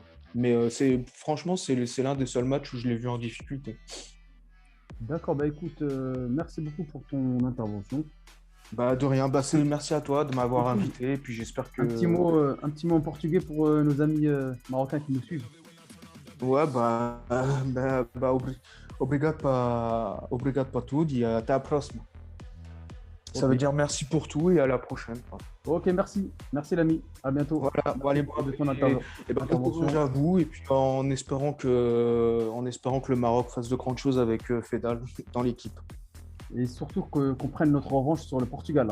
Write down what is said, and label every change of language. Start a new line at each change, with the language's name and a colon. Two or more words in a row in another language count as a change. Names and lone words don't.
French: Mais franchement, c'est l'un des seuls matchs où je l'ai vu en difficulté. D'accord, écoute, merci beaucoup pour ton intervention. De rien, merci à toi de m'avoir invité. Et puis j'espère que. Un petit mot en portugais pour nos amis marocains qui nous suivent. Ouais,
Portuguese: obrigado para tudo e até a próxima.
French: Ça veut dire merci pour tout et à la prochaine. Ok, merci. Merci l'ami. À bientôt. Voilà, allez, de ton intervention. Bon courage à vous et puis en espérant que le Maroc fasse de grandes choses avec Fedal dans l'équipe. Et surtout qu'on prenne notre revanche sur le Portugal.